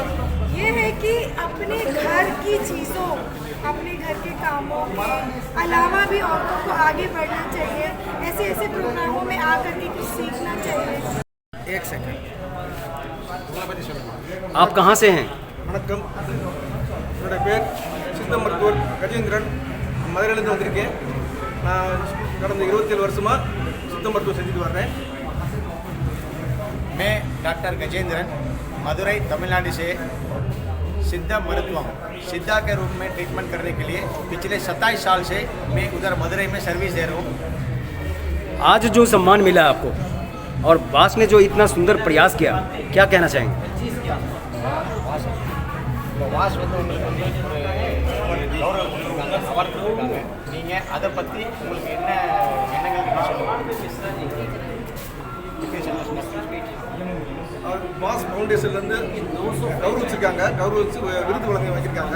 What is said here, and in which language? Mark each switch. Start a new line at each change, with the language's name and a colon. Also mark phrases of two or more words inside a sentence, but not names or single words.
Hindi: ये है कि अपने घर की चीज़ों, अपने घर के कामों के अलावा भी औरतों को आगे बढ़ना चाहिए, ऐसे प्रोग्रामों में आकर के कुछ सीखना चाहिए। एक सेकंड, आप कहाँ से हैं?
Tamil: வணக்கம், என்னோட பேர் சித்த மருத்துவர் கஜேந்திரன். மதுரையிலேருந்து வந்திருக்கேன். நான் கடந்த 27 வருஷமாக சித்த மருத்துவம் செஞ்சுட்டு வர்றேன்.
Hindi: मैं डॉक्टर गजेंद्रन मदुरई तमिलनाडु से
Tamil: சித்த மருத்துவம்
Hindi: सिद्धा के रूप में ट्रीटमेंट करने के लिए पिछले 27 साल से मैं उधर मदुरई में सर्विस दे रहा हूँ। आज जो सम्मान मिला आपको और बास ने जो इतना सुंदर प्रयास किया, क्या कहना चाहेंगे?
Tamil: நீங்கள் அதை பற்றி உங்களுக்கு என்ன அவர் பாஸ் ஃபவுண்டேஷன்லேருந்து கௌரவிச்சிருக்காங்க, கௌரவிச்சு விருது வழங்கி வாங்கியிருக்காங்க.